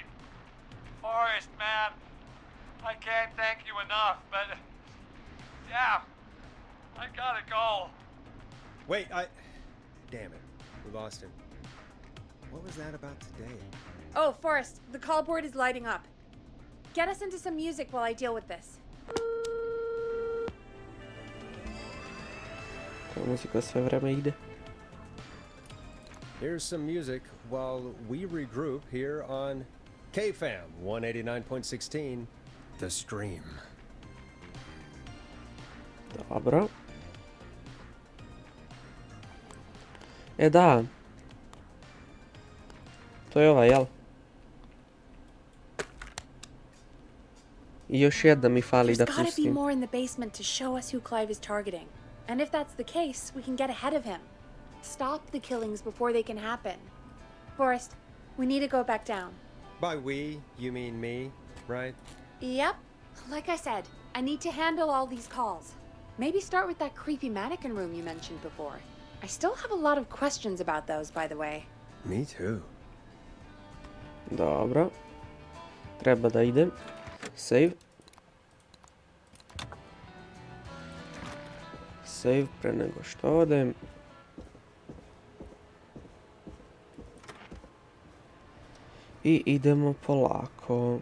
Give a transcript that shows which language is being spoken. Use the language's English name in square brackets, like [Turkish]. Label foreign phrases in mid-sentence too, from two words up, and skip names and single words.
[English] Forrest, man, I can't thank you enough, but... yeah, I gotta go. Wait, damn it, we lost him. What was that about today? Oh, Forrest, the call board is lighting up. Get us into some music while I deal with this. [Serbian] Ta muzika sve vreme ide. [English] Here's some music while we regroup here on KFAM 189.16, The Stream. [Serbian] Dobro. Da. To je ovaj, jel? I još jedna mi fali da [English] There's gotta be [Serbian] pustim. [English] more in the basement to show us who Clive is targeting. And if that's the case, we can get ahead of him. Stop the killings before they can happen. Forrest, we need to go back down. By we, you mean me, right? Yep. Like I said, I need to handle all these calls. Maybe start with that creepy mannequin room you mentioned before. I still have a lot of questions about those, by the way. Me too. [Serbian] Dobro. Treba da idem. Save. Save pre nego što odem. I idemo polako.